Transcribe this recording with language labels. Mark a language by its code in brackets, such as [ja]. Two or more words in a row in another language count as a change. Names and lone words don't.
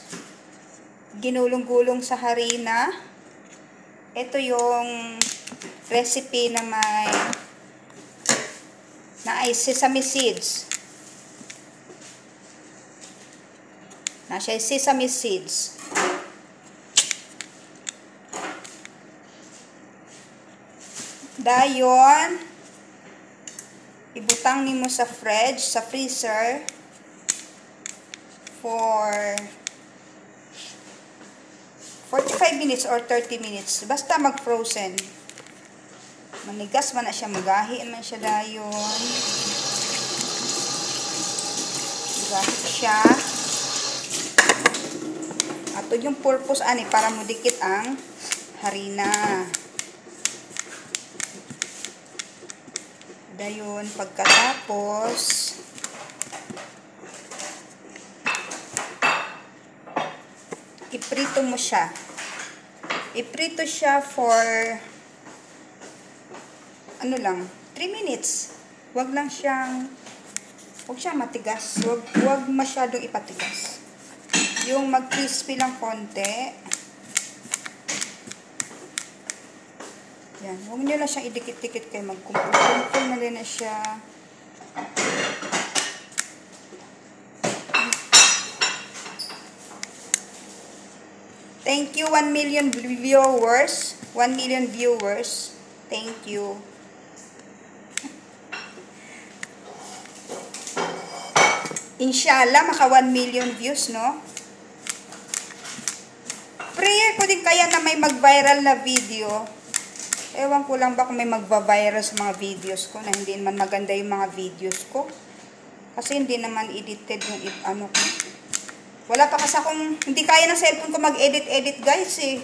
[tl] Ginulong-gulong sa harina. Ito yung recipe na may sesame seeds. Nasa sesame seeds. [ceb] Dayon, ibutang nimo sa fridge, sa freezer [en] for 45 minutes or 30 minutes. [ceb] Basta mag-frozen. Manigas man na siya, magahi man siya dayon. Magahi siya. Ato yung purpose ani para mudikit ang harina. Dayon, pagkatapos, iprito mo siya. Iprito siya for, 3 minutes. [tl] Huwag siyang matigas. Huwag masyadong ipatigas. Yung mag-crispy lang konti. Yan. Huwag nyo lang siyang idikit-dikit kayo. Magkumpul na rin na siya. [en] Thank you, 1 million viewers. 1 million viewers. Thank you. [tl] Inshallah, maka 1 million views, no? Prayer ko din kaya na may mag-viral na video. Ewan ko lang ba kung may magba-viral sa mga videos ko na hindi naman maganda yung mga videos ko. Kasi hindi naman edited yung ano ko. Wala pa kasi akong, hindi kaya ng cellphone ko mag-edit guys eh.